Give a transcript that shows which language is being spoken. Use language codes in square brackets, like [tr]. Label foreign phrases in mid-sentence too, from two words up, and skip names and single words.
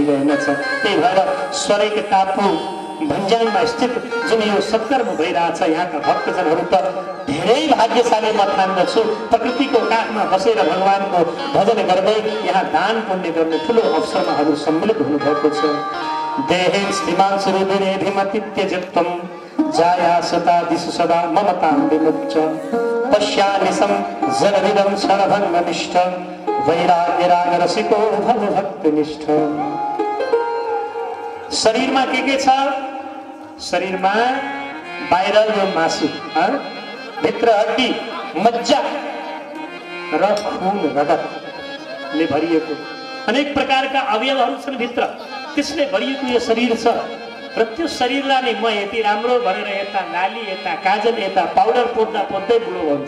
[ne] रहेनछ त्यही भएर स्वर्ग टापु भन्ज्याङमा स्थित जुन यो सत्कर्म भइरहेछ यहाँका भक्तजनहरू त धेरै भाग्यशाली म ठान्दछु प्रकृतिको काखमा बसेर भगवानको भजन गर्दै यहाँ दान पुण्य गर्ने ठुलो अवसरमा हजुर सम्मिलित हुनुभएको छ [sa] देहे स्थिमान सुरुभिरेभिमतित्यजत्वं जायासता दिशु सदा ममतां विमुच्च पश्यानिसं जलविदं क्षणभङ्गनिष्ठ वैराग्यरागरसिको भवभक्तिनिष्ठ [ne] शरीरमा के छ शरीरमा बाहिर यो मासु भित्र हड्डी मज्जा र खून रगतले भरिएको अनेक प्रकारका अवयवहरू छन् भित्र, त्यसले भरिएको यो शरीर छ र त्यो शरीरलाई नै म यति राम्रो भनेर यता नाली यता काजल यता पाउडर पोट्दा पोट्दै बुढो हुन्छ।